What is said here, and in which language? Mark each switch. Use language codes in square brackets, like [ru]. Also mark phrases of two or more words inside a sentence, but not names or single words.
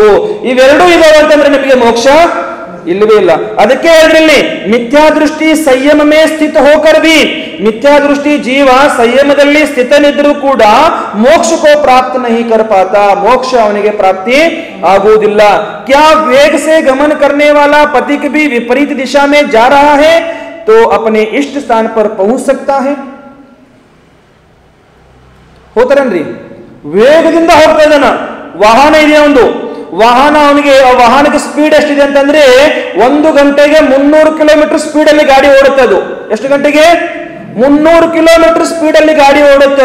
[kn] ಇವೆರಡೂ ಇದಾವೆ ಅಂತಂದ್ರೆ ನಿಮಗೆ ಮೋಕ್ಷ ಇಲ್ಲವೇ ಇಲ್ಲ. ಅದಕ್ಕೆ ಹೇಳಿದ್ರಲ್ಲಿ [hi] मिथ्यादृष्टि संयम में स्थित होकर भी, [kn] ಮಿಥ್ಯಾದೃಷ್ಟಿ ಜೀವ ಸಂಯಮದಲ್ಲಿ ಸ್ಥಿತನಿದ್ರೂ ಕೂಡ [hi] मोक्ष को प्राप्त नहीं कर पाता, [kn] ಮೋಕ್ಷ ಅವನಿಗೆ ಪ್ರಾಪ್ತಿ ಆಗುವುದಿಲ್ಲ. [hi] क्या वेग से गमन करने वाला पति भी विपरीत दिशा में जा रहा है तो अपने इष्ट स्थान पर पहुंच सकता है. [kn] ಹೋತಾರನ್ರಿ, ವೇಗದಿಂದ ಹೋಗ್ತಾ ಇದ್ದಾನ, ವಾಹನ ಇದೆ ಒಂದು ವಾಹನ, ಅವನಿಗೆ ವಾಹನಕ್ಕೆ ಸ್ಪೀಡ್ ಎಷ್ಟಿದೆ ಅಂತಂದ್ರೆ 1 ಗಂಟೆಗೆ 300 ಕಿಲೋಮೀಟರ್ ಸ್ಪೀಡ್ ಅಲ್ಲಿ ಗಾಡಿ ಓಡುತ್ತೆ. ಅದು ಎಷ್ಟು ಗಂಟೆಗೆ? 300 ಕಿಲೋಮೀಟರ್ ಸ್ಪೀಡ್ ಅಲ್ಲಿ ಗಾಡಿ ಓಡುತ್ತೆ.